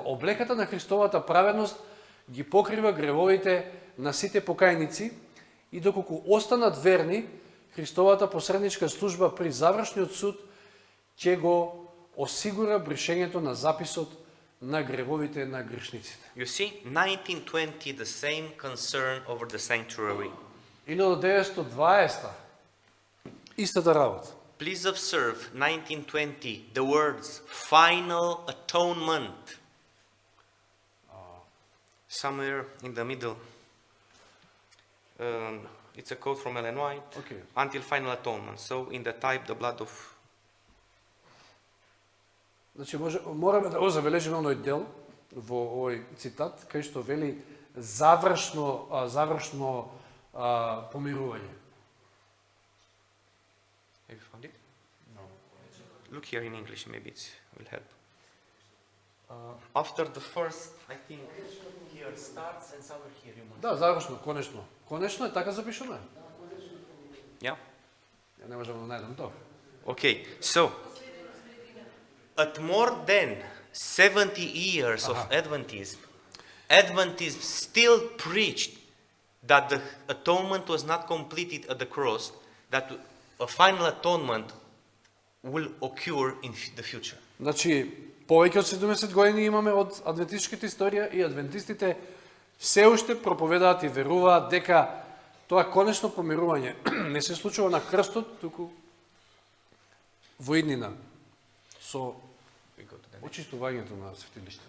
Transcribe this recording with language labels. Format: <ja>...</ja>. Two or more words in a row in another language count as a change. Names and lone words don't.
<mk>Облеката на Христовата праведност ги покрива гревовите на сите покајници и доколку останат верни, Христовата посредничка служба при завршниот суд ќе го осигура бришењето на записот на гревовите на грешниците.</mk> <en>You see, 1920, the same concern over the sanctuary. 1920,</en> <mk>истата работа.</mk> <en>Please observe 1920, the words final atonement. Somewhere in the middle. It's a quote from Ellen White. Okay. Until final atonement. So in the type, the blood of...</en> <mk>Значи мораме да го забележиме оној дел во овој цитат кај што вели завршно помирување.</mk> <en>Have you found it? No. Look here in English, maybe it will help. After the first, I think, here starts and somewhere here you must...</en> <mk>Да, завршно, конечно. Конечно е така запишано е.</mk> <en>Yeah?</en> <mk>Ја не можам да најдам тоа.</mk> <en>Okay, so, at more than 70 years of Adventism, Adventism still preached that the atonement was not completed at the cross, that a final atonement will occur in the future.</en> <mk>Значи, повеќе од 70 години имаме од адвентистичката историја и адвентистите се уште проповедаат и веруваат дека тоа конечно помирување не се случува на крстот, туку во иднина со очистувањето на светилиштето.</mk>